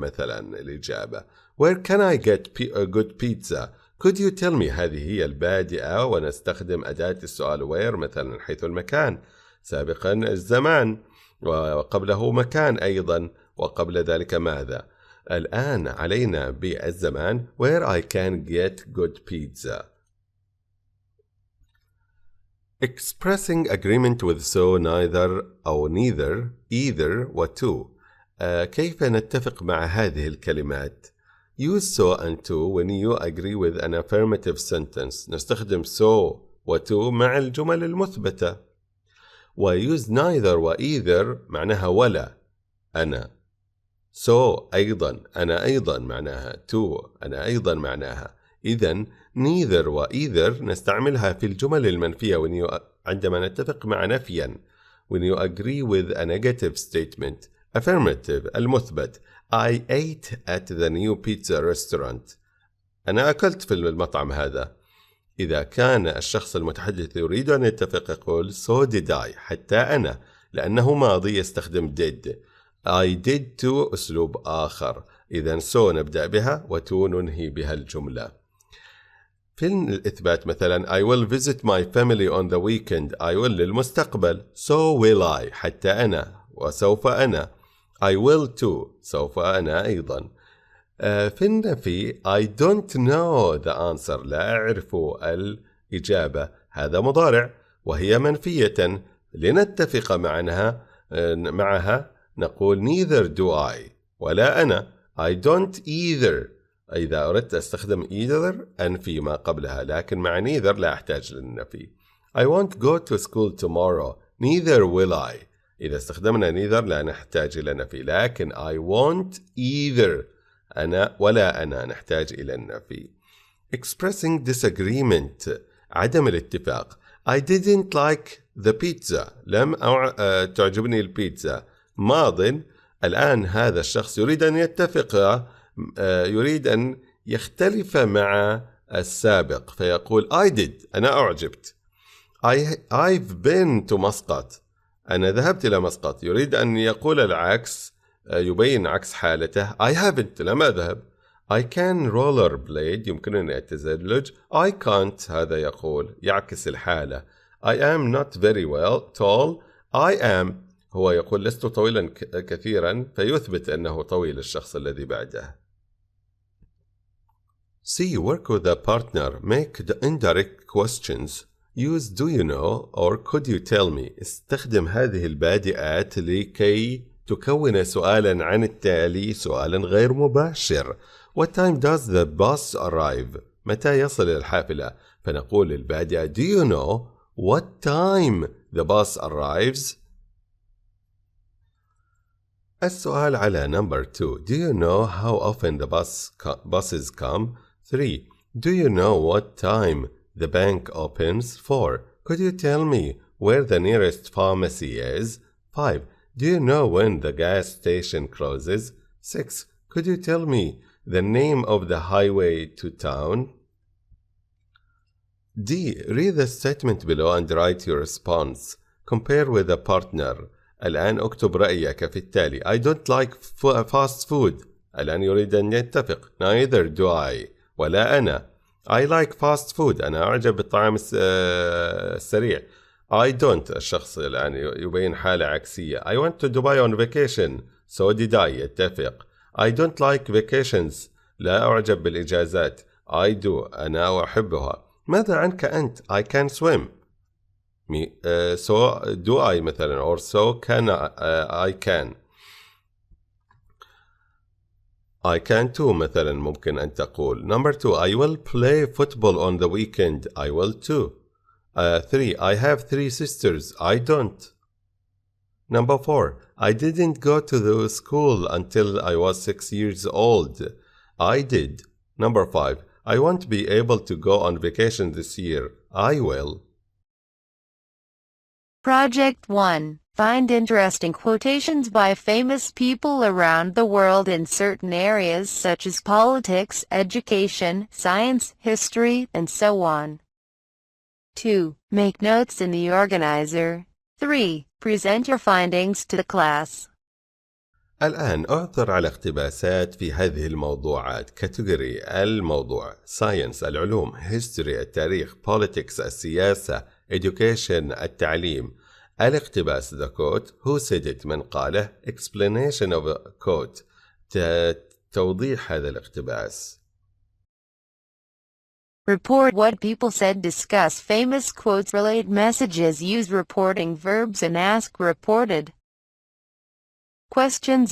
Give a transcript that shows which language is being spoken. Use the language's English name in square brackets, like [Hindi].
[Arabic] مثلا الإجابة. [English] Where can I get a good pizza؟ Could you tell me؟ [Arabic] هذه هي البادئة ونستخدم أداة السؤال where مثلا حيث المكان. سابقا الزمان وقبله مكان أيضا وقبل ذلك ماذا؟ الآن علينا بالزمان [English] where I can get good pizza. Expressing agreement with so neither أو neither either و to. [Arabic] كيف نتفق مع هذه الكلمات؟ [English] Use so and to when you agree with an affirmative sentence. [Arabic] نستخدم so و to مع الجمل المثبتة. و use neither و either معناها ولا أنا. so أيضا أنا أيضا معناها. to أنا أيضا معناها. إذن neither و either نستعملها في الجمل المنفية عندما نتفق مع نفيا. [English] when you agree with a negative statement. affirmative المثبت. I ate at the new pizza restaurant. [Arabic] أنا أكلت في المطعم هذا. إذا كان الشخص المتحدث يريد أن يتفق يقول [English] so did I [Arabic] حتى أنا، لأنه ماضي يستخدم did. [English] I did to [Arabic] أسلوب آخر. إذن so نبدأ بها و to ننهي بها الجملة. في الإثبات مثلا [English] I will visit my family on the weekend. I will للمستقبل. so will I [Arabic] حتى أنا وسوف أنا. [English] I will too [Arabic] سوف أنا أيضا. في النفي [English] I don't know the answer [Arabic] لا أعرف الإجابة. هذا مضارع وهي منفية. لنتفق معها نقول [English] neither do I [Arabic] ولا أنا. [English] I don't either. [Arabic] إذا أردت أستخدم either أنفي ما قبلها، لكن مع neither لا أحتاج للنفي. [English] I won't go to school tomorrow. Neither will I. [Arabic] إذا استخدمنا neither لا نحتاج إلى نفي، لكن [English] I won't either [Arabic] أنا ولا أنا نحتاج إلى النفي. [English] Expressing disagreement [Arabic] عدم الاتفاق. [English] I didn't like the pizza. [Arabic] لم تعجبني البيتزا. ماضٍ. الآن هذا الشخص يريد أن يتفق، يريد أن يختلف مع السابق فيقول [English] I did [Arabic] أنا أعجبت. [English] I've been to مسقط. [Arabic] أنا ذهبت إلى مسقط. يريد أن يقول العكس، يبين عكس حالته. [English] I haven't [Arabic] لم أذهب. [English] I can rollerblade [Arabic] يمكنني التزلج. [English] I can't [Arabic] هذا يقول يعكس الحالة. [English] I am not very tall. I am [Arabic] هو يقول لست طويلا كثيرا فيثبت أنه طويل الشخص الذي بعده. [English] C. Work with a partner. Make the indirect questions. Use do you know or could you tell me. [Arabic] استخدم هذه البادئات لكي تكون سؤالا عن التالي، سؤالا غير مباشر. [English] What time does the bus arrive؟ [Arabic] متى يصل الحافلة؟ فنقول البادئة [English] do you know what time the bus arrives؟ [Arabic] السؤال على [English] number 2. Do you know how often the buses come؟ 3. Do you know what time the bank opens? 4. Could you tell me where the nearest pharmacy is? 5. Do you know when the gas station closes? 6. Could you tell me the name of the highway to town? D. Read the statement below and write your response. Compare with a partner. [Arabic] الآن اكتب رأيك في التالي. [English] I don't like fast food. [Arabic] الآن يريد أن يتفق. [English] Neither do I. [Arabic] ولا أنا. [English] I like fast food. [Arabic] أنا أعجب بالطعام السريع. [English] I don't. [Arabic] الشخص الآن يبين حالة عكسية. [English] I went to Dubai on vacation. So did I. [Arabic] يتفق. [English] I don't like vacations. [Arabic] لا أعجب بالإجازات. [English] I do. [Arabic] أنا أحبها. ماذا عنك أنت؟ [English] I can swim. So do I مثلا, or so can I can. I can too [Arabic] مثلا ممكن أن تقول. [English] Number 2. I will play football on the weekend. I will too. 3. I have 3 sisters. I don't. Number 4. I didn't go to the school until I was 6 years old. I did. Number 5. I won't be able to go on vacation this year. I will. Project 1. Find interesting quotations by famous people around the world in certain areas such as politics, education, science, history, and so on. 2. Make notes in the organizer. 3. Present your findings to the class. [Arabic] الآن أعثر على اقتباسات في هذه الموضوعات. كاتيجوري الموضوع، ساينس العلوم، هيستوري التاريخ، politics السياسة، education التعليم. الاقتباس [English] the quote, who said it [Arabic] من قاله, [English] explanation of a quote [Arabic] توضيح هذا الاقتباس. [English] Report what people said. Discuss famous quotes. Relate messages. Use reporting verbs and ask reported questions.